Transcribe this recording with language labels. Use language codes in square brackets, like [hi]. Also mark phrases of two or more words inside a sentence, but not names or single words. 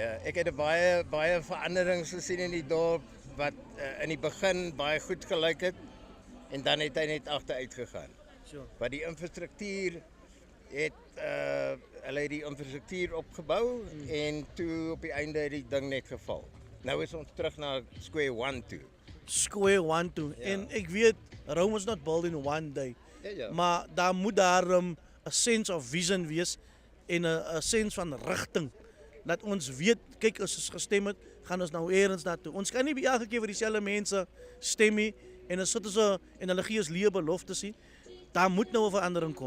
[af] Ek het baie veranderings gesien in die dorp wat in die begin baie goed gelyk het en dan het hy net agteruit gegaan. Sure. Maar die infrastruktuur het hulle het die infrastruktuur opgebou en toe op die einde het die ding net geval. Nou is ons terug na [en] square one [af] toe. [en] Square one toe. [af] Ja. En ek weet [en] Rome was not built in one day. [af] Ja. Maar daar moet daar 'n [en] sense of vision [af] wees en 'n sense van rigting. Dat ons weet, kyk as ons gestem het, gaan ons nou eers daartoe. Ons kan nie by elke keer vir dieselfde mense stem nie en as sit ons en hulle gee ons leë beloftes nie. Daar moet nou 'n verandering kom.